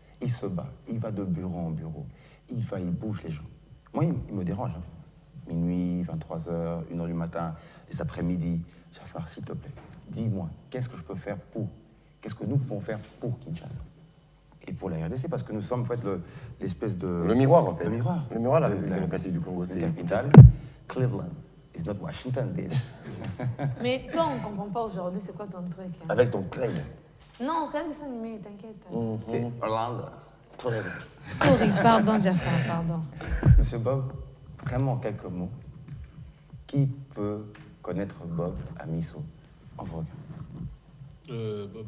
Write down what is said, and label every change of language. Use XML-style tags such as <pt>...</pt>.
<fr>Il se bat, il va de bureau en bureau, il bouge les gens. Moi, il me dérange. Hein. Minuit, 23h, 1h du matin, les après-midi. Jafar, s'il te plaît, dis-moi, qu'est-ce que je peux faire pour, qu'est-ce que nous pouvons faire pour Kinshasa et pour la RDC, parce que nous sommes en fait l'espèce de... Le miroir, en fait. Le miroir. Le miroir, la République démocratique du Congo, c'est capitale.</fr> <en>Cleveland is not Washington, bitch.</en> <fr>Mais toi, on ne comprend pas aujourd'hui, c'est quoi ton truc hein? avec ton claim. Non, c'est un dessin animé, t'inquiète. C'est Orlando. Cleveland.</fr> <en>Sorry,</en> <fr>pardon Jafar, pardon. Monsieur Bob, vraiment quelques mots. Qui peut connaître Bob Amisso en vous regardant?</fr>